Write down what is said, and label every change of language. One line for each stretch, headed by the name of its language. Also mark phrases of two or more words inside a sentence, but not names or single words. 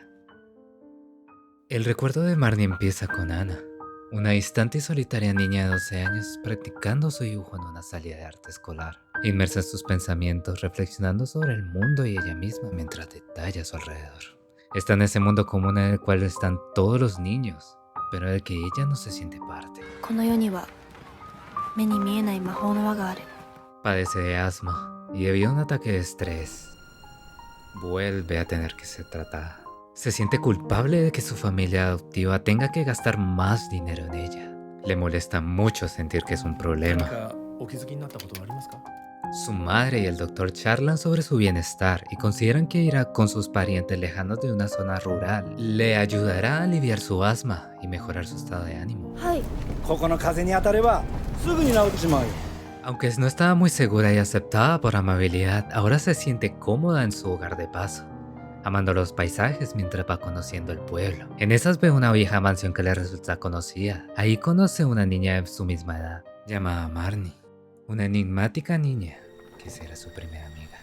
Spanish: El recuerdo de Marnie empieza con Ana, una distante y solitaria niña de 12 años practicando su dibujo en una salida de arte escolar, inmersa en sus pensamientos, reflexionando sobre el mundo y ella misma mientras detalla a su alrededor. Está en ese mundo común en el cual están todos los niños, pero del que ella no se siente parte.
Japanese: この世には目に見えない魔法の輪がある。
Spanish: Padece de asma y debido a un ataque de estrés, vuelve a tener que ser tratada. Se siente culpable de que su familia adoptiva tenga que gastar más dinero en ella. Le molesta mucho sentir que es un problema.
Japanese: 何かお気づきになったことはありますか？
Spanish: Su madre y el doctor charlan sobre su bienestar y consideran que ir con sus parientes lejanos de una zona rural le ayudará a aliviar su asma y mejorar su estado de ánimo.
Japanese: はい。ここの風に当たればすぐに治ってしまうよ。
Spanish: Aunque no estaba muy segura y aceptada por amabilidad, ahora se siente cómoda en su hogar de paso, amando los paisajes mientras va conociendo el pueblo. En esas ve una vieja mansión que le resulta conocida. Ahí conoce una niña de su misma edad, llamada Marnie, una enigmática niña que será su primera amiga.